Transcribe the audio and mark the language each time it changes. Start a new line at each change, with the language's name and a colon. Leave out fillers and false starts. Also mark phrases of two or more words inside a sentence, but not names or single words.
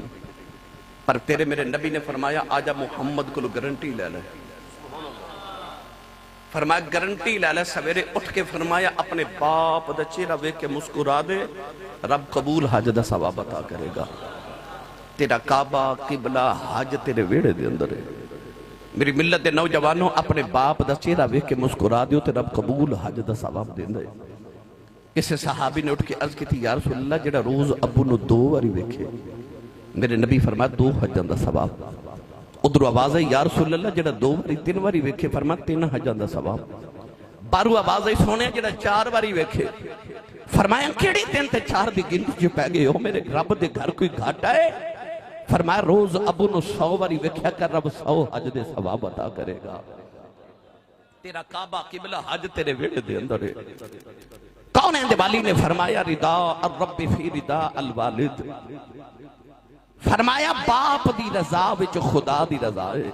Punjabi: پر تیرے میرے نبی نے فرمایا آجا محمد کو گارنٹی لے لے، فرمایا گارنٹی لے لے، سویرے اٹھ کے فرمایا اپنے باپ دا چہرہ ویکھ کے مسکرا دے، رب قبول حج دا ثواب عطا کرے گا۔ تیرا کعبہ قبلہ حج تیرے ویڑے دے اندر ہے۔ میری ملت دے نوجوانوں اپنے باپ دا چہرہ ویکھ کے مسکرا دیو تے رب قبول حج دا ثواب دیندا ہے۔ کسی صحابی نے اٹھ کے عرض کی تھی
Arabic: یا رسول اللہ
Punjabi: جڑا روز ابو نو 2 واری ویکھے، میرے نبی فرمایا 2 حجاں دا ثواب۔ ادھر آواز ہے
Arabic: یا رسول اللہ
Punjabi: جڑا 2 واری 3 واری ویکھے، فرمایا 3 حجاں دا ثواب۔ بارو آواز ہے سونے جڑا 4 واری ویکھے، فرمایا کیڑی 3 تے 4 دی گنتی جو پہ گئے ہو، میرے رب دے گھر کوئی گھاٹا ہے؟ فرمایا روز ابو نو 100 واری ویکھیا کر، رب 100 حج دے ثواب عطا کرے گا۔ تیرا کعبہ قبلہ حج تیرے ویڑے دے اندر ہے۔ کون ہے دیوالی نے فرمایا
Arabic: رضا الرب فی رضا الوالد،
Punjabi: فرمایا باپ دی رضا وچ خدا دی رضا ہے۔